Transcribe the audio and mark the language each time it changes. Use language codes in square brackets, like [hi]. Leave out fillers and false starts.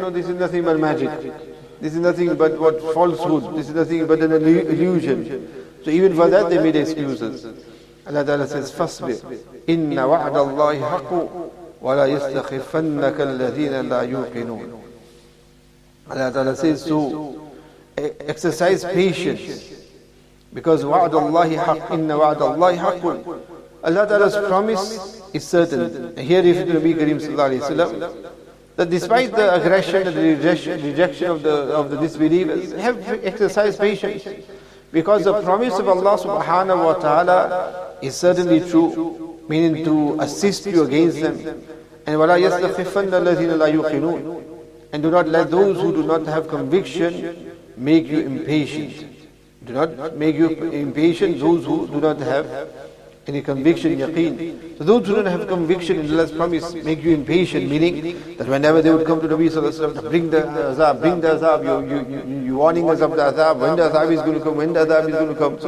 [en] No, this is nothing but magic. This is nothing but what falsehood. This is nothing but an illusion. So even for that they made excuses. Allah Ta'ala says, [ar] فَاصْبِرْ إِنَّ وَعْدَ اللَّهِ حَقٌّ وَلَا يَسْتَخِفَّنَّكَ الَّذِينَ لَا يُوقِنُونَ. [en] Allah Ta'ala says, so exercise patience. Because [ar] وَعْدَ اللَّهِ حَقٌّ إِنَّ وَعْدَ اللَّهِ حَقٌّ. [en] Allah Ta'ala's promise is certain. Here if Nabi Kareem Sallallahu Alaihi Wasallam that despite the aggression and the rejection of the disbelievers, have exercised patience. Because the promise of Allah subhanahu wa ta'ala is certainly true, meaning to assist you against them. And [ar] وَلَا يَسْتَخِفَنَّ الَّذِينَ لَا يُقِنُونَ. [en] And do not let those who do not have conviction make you impatient. Do not make you impatient, those who do not have any conviction, yaqeen. So those who don't have conviction in Allah's promise make you impatient, meaning that whenever they would come to Nabi sallallahu alaihi wasallam to bring the azab, you warning us of the azab, when the azab is going to come, when the azab is going to come.